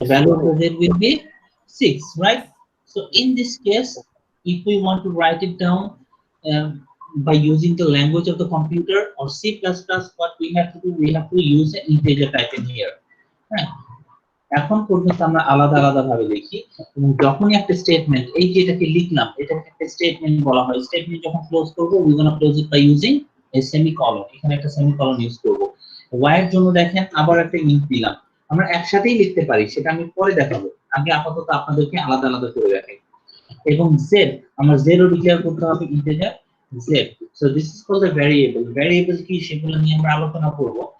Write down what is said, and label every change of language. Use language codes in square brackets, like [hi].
[en] the value of z will be 6, right? So in this case, if we want to write it down by using the language of the computer or C++, what we have to do, we have to use an integer type in here. Right? [bn] এখন পর্যন্ত আমরা আলাদা আলাদা ভাবে লিখি, এবং যখনই একটা স্টেটমেন্ট, এই যে এটাকে লিখলাম, এটাকে একটা স্টেটমেন্ট বলা হয়। স্টেটমেন্ট যখন ক্লোজ করব, [en] we gonna close it by using a semicolon. [bn] এখানে একটা সেমিকলন ইউজ করব। y এর জন্য দেখেন আবার একটা ইন্ট দিলাম, আমরা একসাথেই লিখতে পারি, সেটা আমি পরে দেখাবো। আগে আপাতত আপনাদেরকে আলাদা আলাদা করে রাখি। এবং z আমরা zero ডিক্লেয়ার করতে হবে integer z। [en] So this is called the variable. [bn] Variable কি সেগুলো নিয়ে আমরা আলোচনা করব।